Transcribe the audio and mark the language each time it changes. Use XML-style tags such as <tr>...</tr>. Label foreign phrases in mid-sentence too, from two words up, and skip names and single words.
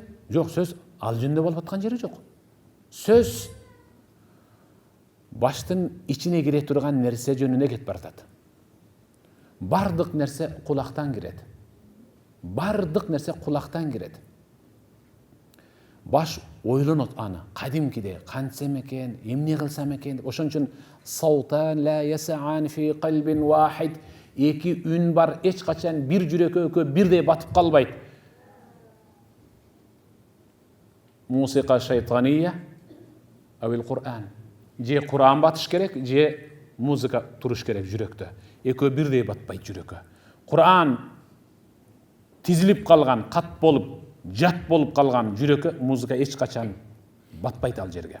<ky>Жок, сөз ал жөнүндө болуп аткан жери жок. Сөз баштын ичине кире турган нерсе жөнүнө кетип баратат. Бардык нерсе кулактан кирет. Бардык нерсе кулактан кирет. баш ойлонот аны кадимкиде кантсем экен, эмне кылсам экен деп. Ошон үчүн</ky> <ar>صوتان لا يسعان في قلب واحد,</ar> <ky>эки үн бар, эч качан бир жүрөккө бирдей батып калбайт.</ky> <ar>موسيقى شيطانية أو القرآن.</ar> <ky>Же Кур'ан батыш керек, же музыка туруш керек жүрөктө. Экөө бирдей батпайт жүрөккө. Кур'ан тизилип калган, кат болуп, жат болуп калган жүрөккө музыка эч качан батпайт ал жерге.</ky>